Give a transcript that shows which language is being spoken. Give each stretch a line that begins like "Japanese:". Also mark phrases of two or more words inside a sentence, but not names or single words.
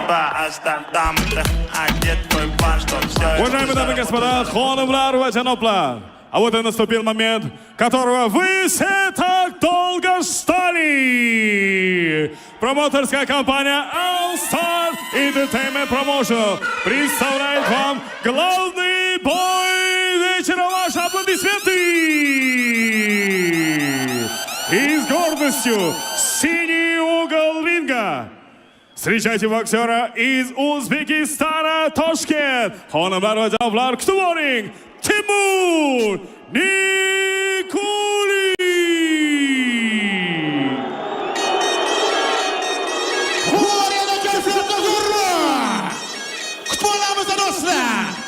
Russian: Уважаемые дамы и господа,
Uzbek: хонымlar va janoblar,
Russian: а вот и наступил момент, которого вы все так долго ждали. Промоторская компания All Star Entertainment Promotion представляет вам главный бой вечера. Ваши аплодисменты! И с гордостью синий угол ринга. Встречайте боксера из Узбекистана, Тошкент.
Uzbek: Хонымlar va janoblar, kutib oling, Timur Nikulin. Kutib olamiz do'stlar.